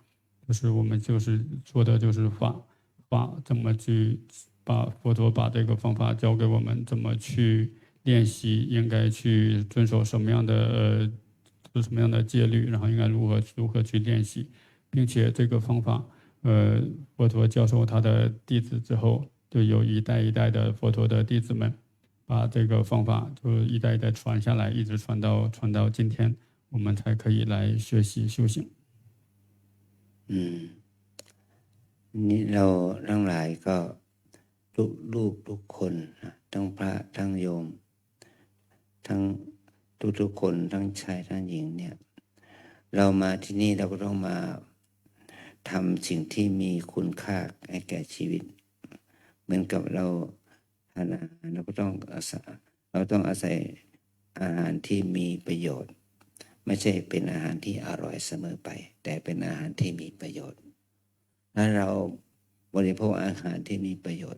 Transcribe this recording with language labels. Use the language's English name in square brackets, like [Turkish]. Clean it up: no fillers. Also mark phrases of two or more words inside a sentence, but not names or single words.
[Chinese] 就是我们就是做的就是法怎么去把佛陀把这个方法教给我们，怎么去练习，应该去遵守什么样的戒律，然后应该如何去练习，并且这个方法佛陀教授他的弟子之后，就有一代一代的佛陀的弟子们把这个方法就一代一代传下来，一直传到今天，我们才可以来学习修行。 [Thai] นี่เราทั้งหลายก็ลูกทุกคนทั้งพระทั้งโยมทั้งทุ กคนทั้งชายทั้งหญิงเนี่ยเรามาที่นี่เราก็ต้องมาทำสิ่งที่มีคุณค่าให้แก่ชีวิตเหมือนกับเราทานอาหารเราต้องอาศัยอาหารที่มีประโยชน์ไม่ใช่เป็นอาหารที่อร่อยเสมอไปแต่เป็นอาหารที่มีประโยชน์ถ้าเราบริโภคอาหารที่มีประโยชน์